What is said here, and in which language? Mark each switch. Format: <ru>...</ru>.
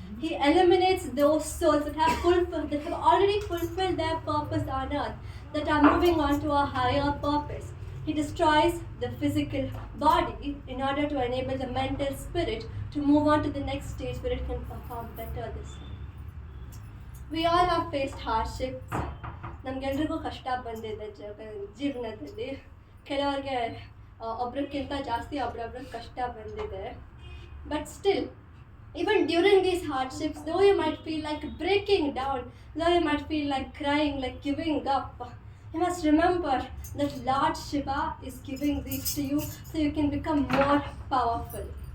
<en>He eliminates those souls that have already fulfilled their purpose on earth, that are moving on to a higher purpose. He destroys the physical body in order to enable the mental spirit to move on to the next stage where it can perform better this way. We all have faced hardships.</en> <kn>ನಮಗೆಲ್ರಿಗೂ ಕಷ್ಟ ಬಂದಿದೆ ಜೀವನದಲ್ಲಿ. ಕೆಲವರಿಗೆ ಒಬ್ರಿಗಿಂತ ಜಾಸ್ತಿ ಒಬ್ರೊಬ್ರಿಗೆ ಕಷ್ಟ ಬಂದಿದೆ.</kn> <en>But still, even during these hardships, though you might feel like breaking down, though you might feel like crying, like giving up, you must remember that Lord Shiva is giving these to you so you can become more powerful.</en>